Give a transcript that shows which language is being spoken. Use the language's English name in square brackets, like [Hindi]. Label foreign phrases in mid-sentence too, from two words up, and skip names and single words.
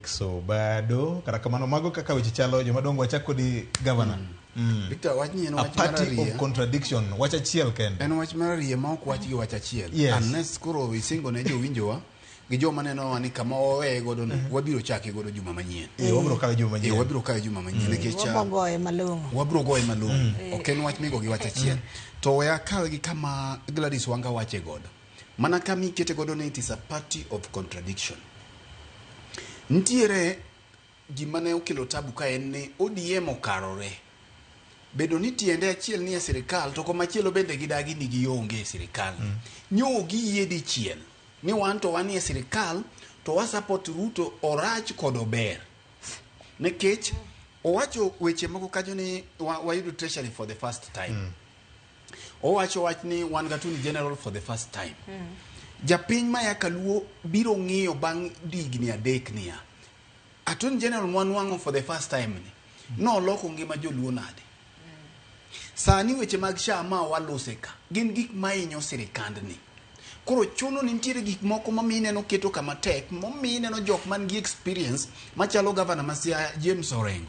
[Luo (Kenya and Tanzania)] So bado kata kamano mago kaka weche chalo jomadongo wachako di governor. Victor wachni en A wach [English] party of contradiction. [Luo (Kenya and Tanzania)] Wach achiel kende. En wach mararie ma ok wach gi wach achiel. Yes. Unless koro isingo ne jowinjowa gi joma neno ni kama owe godo wabiro chake godo juma manyien. Wabiro kawe juma manyien. Wabiro kawe juma manyien nikech wabogoye malong'o. Wabiro goye malong'o. Ok en wach migo gi wach achiel. To we akawe gi kama Gladys Wanga wache godo. Mana kama ikete godo ne [English] it is a party of contradiction. [Luo (Kenya and Tanzania)] Ntiere gima ne okelo tabu ka en ni ODM okarore. Bedo ni tiende achiel ni e sirikal to komachielo bende gidagi ni gionge e sirikal. Nyo giyie dichiel ni wan to wan e sirikal to wa support Ruto orach kod ober. Nekech owacho weche moko kanyo ni wayudo treasury [English] for the first time. [Luo (Kenya and Tanzania)] Owacho wach ni wan gatuni [English] general for the first time. [Luo (Kenya and Tanzania)] Japiny maya kaluo biro ng'iyo bang' digni adek niya. Attorney General mwanwang'o [English] for the first time [Luo (Kenya and Tanzania)] ni. No loko ngima joluo nade. Sani weche mag SHA ma walose ka. Gin gik mainyo sirikand ni. Koro chuno ni nitiere gik moko ma mineno keto kama tek. Mo mineno jok man gi experience machalo Governor Masia James Orengo.